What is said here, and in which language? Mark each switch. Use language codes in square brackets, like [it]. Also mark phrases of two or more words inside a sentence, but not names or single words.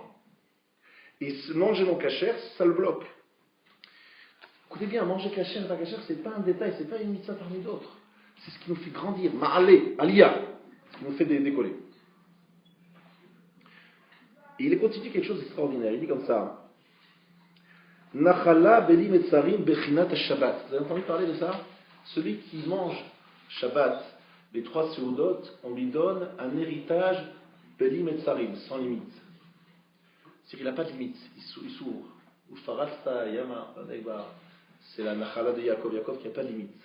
[fr] Et manger non cachère, ça le bloque. Écoutez bien, manger cachère et pas cachère, c'est pas un détail, c'est pas une mitzvah parmi d'autres. C'est ce qui nous fait grandir. [he] מעלה, עלייה, [fr] ce qui nous fait décoller. Et il continue quelque chose d'extraordinaire. Il dit comme ça. [he] נחלה בלי מצרים בחינת שבת. [fr] Vous avez entendu parler de ça? Celui qui mange Shabbat, les 3 seudot, on lui donne un héritage [he] בלי מצרים, [fr] sans limite. C'est-à-dire qu'il n'a pas de limite. Il s'ouvre. [he] ופרצת ימה, [fr] c'est la Nachala de Yaakov. Yaakov qui n'a pas de limite.